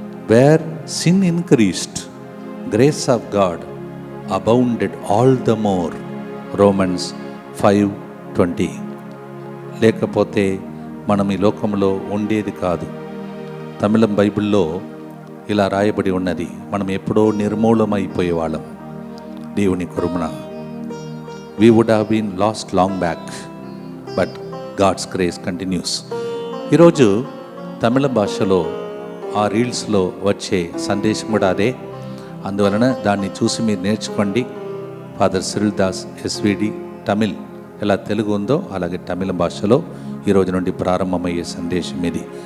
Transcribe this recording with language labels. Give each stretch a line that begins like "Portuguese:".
English: Where sin increased, grace of God abounded all the more.
Telugu: Romans 5:20. లేకపోతే మనం ఈ లోకంలో ఉండేది కాదు. తమిళం బైబిల్లో ఇలా రాయబడి ఉన్నది, మనం ఎప్పుడో నిర్మూలమైపోయేవాళ్ళం. దేవుని కరుణ,
English: we would have been lost long back, but God's grace continues.
Telugu: ఈరోజు తమిళ భాషలో ఆ రీల్స్లో వచ్చే సందేశం కూడా అదే. అందువలన దాన్ని చూసి మీరు నేర్చుకోండి. Father Cyril Das SVD Tamil ఎలా తెలుగు ఉందో అలాగే తమిళ భాషలో ఈరోజు నుండి ప్రారంభమయ్యే సందేశం ఇది.